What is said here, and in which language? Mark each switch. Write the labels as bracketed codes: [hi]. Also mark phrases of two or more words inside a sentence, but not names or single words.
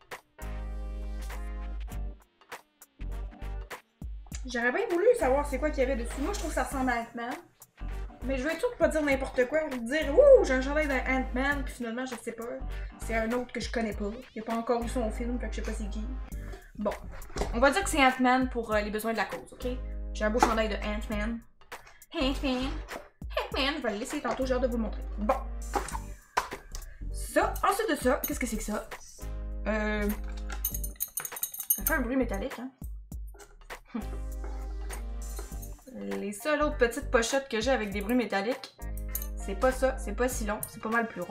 [fr] J'aurais bien voulu savoir c'est quoi qu'il y avait dessus. Moi, je trouve que ça ressemble à Ant-Man. Mais je vais tout pas dire n'importe quoi. Dire, ouh, j'ai un chandail d'un Ant-Man, puis finalement, je sais pas. C'est un autre que je connais pas. Il a pas encore vu son film, fait que je sais pas c'est qui. Bon. On va dire que c'est Ant-Man pour les besoins de la cause, ok? J'ai un beau chandail de Ant-Man. Ant-Man. Ant-Man. Je vais le laisser tantôt, j'ai hâte de vous le montrer. Bon. Ça. Ensuite de ça, qu'est-ce que c'est que ça? Ça fait un bruit métallique, hein? Les seules autres petites pochettes que j'ai avec des bruits métalliques, c'est pas ça, c'est pas si long, c'est pas mal plus rond.